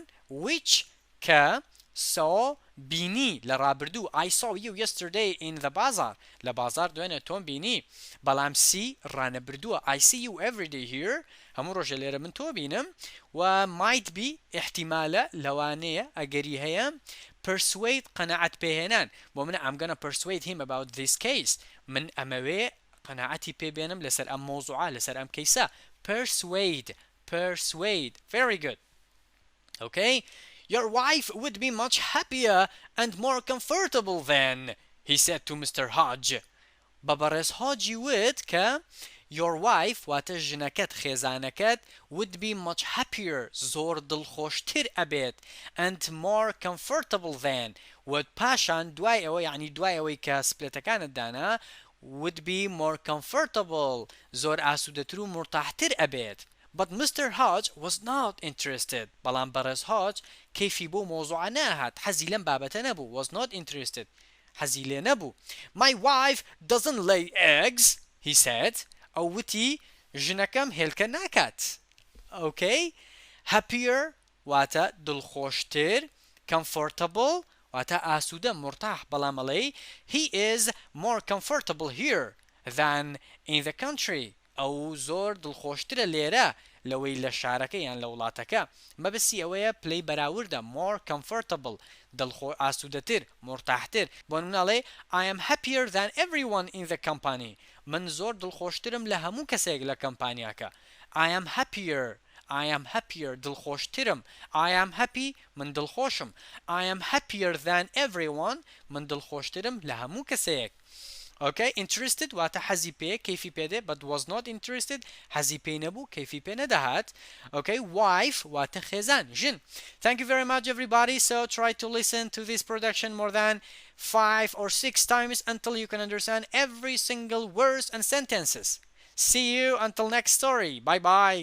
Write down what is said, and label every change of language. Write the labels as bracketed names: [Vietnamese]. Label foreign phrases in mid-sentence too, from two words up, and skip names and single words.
[Central Kurdish] which کە saw بینی لە ڕابردوو [English] I saw you yesterday in the bazaar [Central Kurdish] لە بازار دوێنێ تۆم بینی بەڵام see [English] ڕانەبردووە I see you every day here [Central Kurdish] هەموو ڕۆژە لێرە من تۆ بینم و [English] might be [Central Kurdish] احتیمالە لەوانەیە ئەگەری هەیە [English] persuade [Central Kurdish] قەناعەت پێهێنان بۆ منە [English] I'm gonna persuade him about this case [Central Kurdish] من ئەمەوێ قەناعەتی پێبێنم لەسەر ئەم مۆزوعە لەسەر ئەم کەیسە [English] persuade very good okay your wife would be much happier and more comfortable then he said to Mr. [Central Kurdish] Hodge بەبەڕێز هۆجی وت کە [English] your wife [Central Kurdish] واتە ژنەکەت خێزانەکەت [English] would be much happier [Central Kurdish] زۆر دڵخۆشتر ئەبێت [English] and more comfortable than [Central Kurdish] و پاشان دوای ئەوە یعنی دوای ئەوەی کە سپلێتەکانت دانا [English] would be more comfortable [Central Kurdish] زۆر ئاسوودەتر و مرتاحتر ئەبێت [English] But Mr. Hodge was not interested. [Central Kurdish] بەڵام بەڕێز هۆج کەیفی بۆ مۆزوعە ناهات حەزی لەم بابەتە نەبوو [English] was not interested [Central Kurdish] حەزی لێ نەبوو [English] My wife doesn't lay eggs he said [Central Kurdish] ئەو وتی ژنەکەم هێلکە ناکات [English] okay happier [Central Kurdish] واتە دڵخۆشتر comfortable واتە ئاسوودە مرتاح بەڵام ئەڵێی [English] he is more comfortable here than in the country [Central Kurdish] ئەو زۆر دڵخۆشترە لێرە لەوەی لە شارەکە یان لە وڵاتەکە مەبەستی ئەوەیە پلەی بەراوردە [English] more comfortable [Central Kurdish] ئاسوودەتر مرتاحتر بۆ نمونەڵێ I [English] am happier than everyone in the company [Central Kurdish] من زۆر دڵخۆشترم لە هەموو کەسێک لە کەمپانیاکە [English] I am happier دڵخۆشترم I am happy [Central Kurdish] من دڵخۆشم [English] I am happier than everyone [Central Kurdish] من دڵخۆشترم لە هەموو کەسێک [English] Okay, interested [Central Kurdish] واتە حەزی پێ کەیفی پێدێ [English] but was not interested [Central Kurdish] حەزی پێی نەبوو کەیفی پێ نەدەهات [English] Okay, wife [Central Kurdish] واتە خێزان ژن [English] Thank you very much everybody so try to listen to this production more than 5 or 6 times until you can understand every single words and sentences See you until next story bye bye